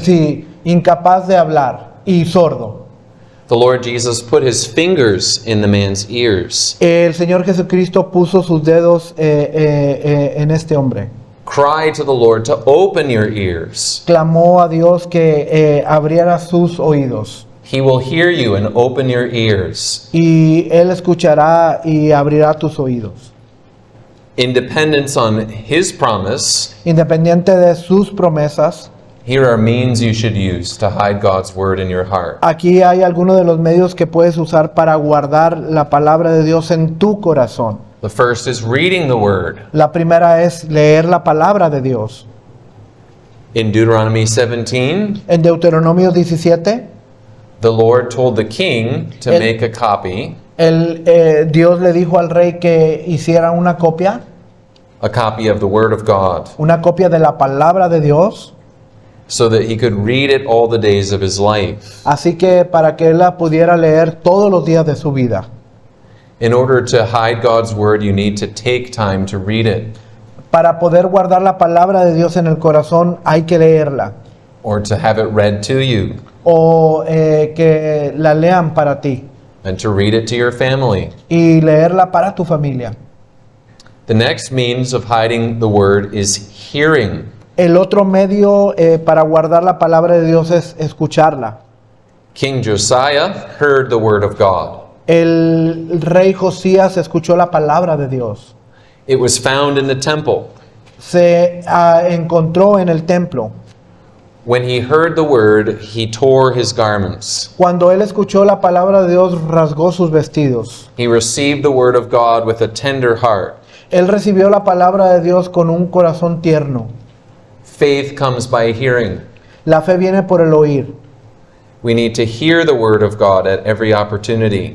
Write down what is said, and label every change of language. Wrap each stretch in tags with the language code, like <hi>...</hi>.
<es>sí, incapaz de hablar y sordo.</es> <en>The Lord Jesus put his fingers in the man's ears.</en> <es>El Señor Jesucristo puso sus dedos en este hombre.</es> <en>Cry to the Lord to open your ears.</en> <es>Clamó a Dios que abriera sus oídos.</es> <en>He will hear you and open your ears.</en> <es>Y Él escuchará y abrirá tus oídos.</es> <en>In dependence on his promise,</en> <es>Independiente de sus promesas,</es> <en>here are means you should use to hide God's word in your heart.</en> <es>aquí hay algunos de los medios que puedes usar para guardar la palabra de Dios en tu corazón.</es> <en>The first is reading the word.</en> <es>La primera es leer la palabra de Dios.</es> <en>In Deuteronomy 17,</en> <es>En Deuteronomio 17,</es> <en>the Lord told the king to</en> <es>El-</es> <en>make a copy</en> <es>Dios le dijo al rey que hiciera una copia</es> <en>of the word of God,</en> <es>de la palabra de Dios,</es> <en>so that he could read it all the days of his life.</en> <es>así que para que él la pudiera leer todos los días de su vida.</es> <en>In order to hide God's word, you need to take time to read it,</en> <es>Para poder guardar la palabra de Dios en el corazón hay que leerla</es> <en>or to have it read to you,</en> <es>o que la lean para ti</es> <en>and to read it to your family.</en> <es>y leerla para tu familia.</es> <en>The next means of hiding the word is hearing.</en> <es>El otro medio para guardar la palabra de Dios es escucharla.</es> <en>King Josiah heard the word of God.</en> <es>El rey Josías escuchó la palabra de Dios.</es> <en>It was found in the temple.</en> <es>Se encontró en el templo.</es> <en>When he heard the word, he tore his garments.</en> <es>Cuando él escuchó la palabra de Dios, rasgó sus vestidos.</es> <en>He received the word of God with a tender heart.</en> <es>Él recibió la palabra de Dios con un corazón tierno.</es> <en>Faith comes by hearing.</en> <es>La fe viene por el oír.</es> <en>We need to hear the word of God at every opportunity.</en>